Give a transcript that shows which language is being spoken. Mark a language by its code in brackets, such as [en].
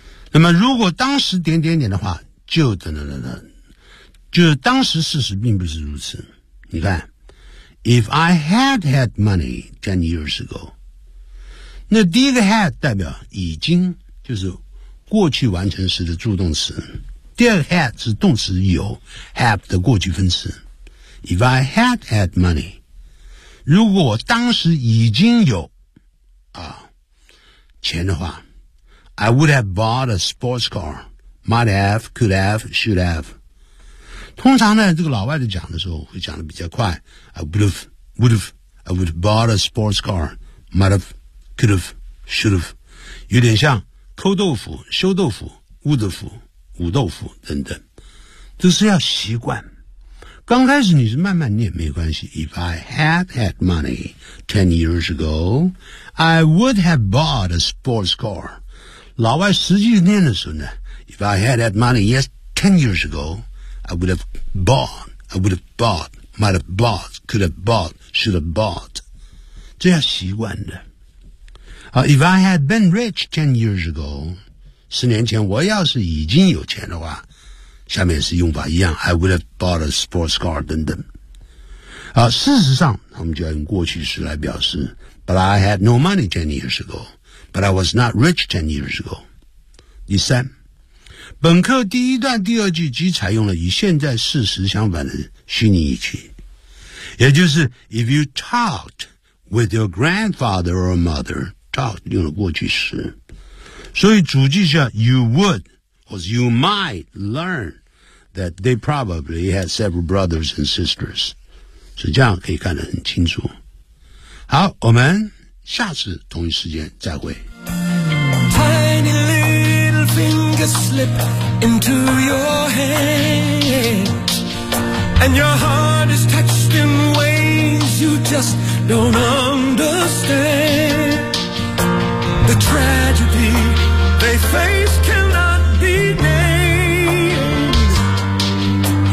[zh] 那么如果当时点点点的话，就等等等等，就是当时事实并不是如此。你看 [en] if I had had money 10 years ago， [zh] 那第一个 had 代表已经，就是过去完成时的助动词，第二个 had 是动词有 have 的过去分词。 [en] If I had had money， [zh] 如果我当时已经有钱的话， [en] I would have bought a sports car， might have, could have, should have。 [zh] 通常呢，这个老外的讲的时候会讲的比较快， [en] I would have bought a sports car， might have, could have, should have， [zh] 有点像抠豆腐、修豆腐、捂豆腐、捂豆腐等等，这是要习惯。刚开始你是慢慢念没关系。 [en] If I had had money 10 years ago, I would have bought a sports car. [zh] 老外实际念的时候呢 [en] ，If I had had money, yes, 10 years ago, I would have bought, I would have bought, might have bought, could have bought, should have bought. [zh] 这要习惯的。 [en] If I had been rich 10 years ago, [zh] 十年前我要是已经有钱的话，下面是用法一样， [en] I would have bought a sports car [zh] 等等。事实上他们就要用过去式来表示， [en] But I had no money 10 years ago, But I was not rich 10 years ago。 [zh] 第三，本课第一段第二句即采用了与现在事实相反的虚拟语气，也就是 [en] If you talked with your grandfather or motherTalk [zh] 用了过去时，所以主句是 You would 或是 [en] You might learn that they probably had several brothers and sisters， [zh] 所以这样可以看得很清楚。好，我们下次同一时间再会。 [en] Tiny little fingers slip into your hand and your heart is touched in ways you just don't understandThe tragedy they face cannot be named.